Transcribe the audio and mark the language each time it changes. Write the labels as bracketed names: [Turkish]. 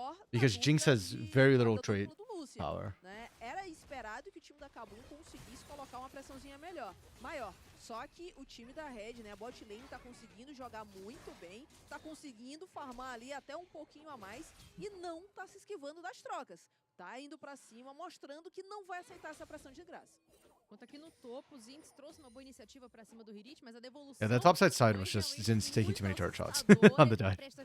[English] Because Jinx has very little trait power. [Portuguese] Era esperado que o time da Kabum conseguisse colocar uma pressãozinha maior. Só que o time da Red, né, a bot lane tá conseguindo jogar muito bem, tá conseguindo farmar ali até um pouquinho a mais e não tá se esquivando das trocas. Tá indo pra cima, mostrando que não vai aceitar essa pressão de graça. Enquanto aqui no topo, o Zinx trouxe uma boa iniciativa pra cima do Hirit, mas a devolução... [English] Yeah, the topside side was just Zin's taking too many turret shots on the dive.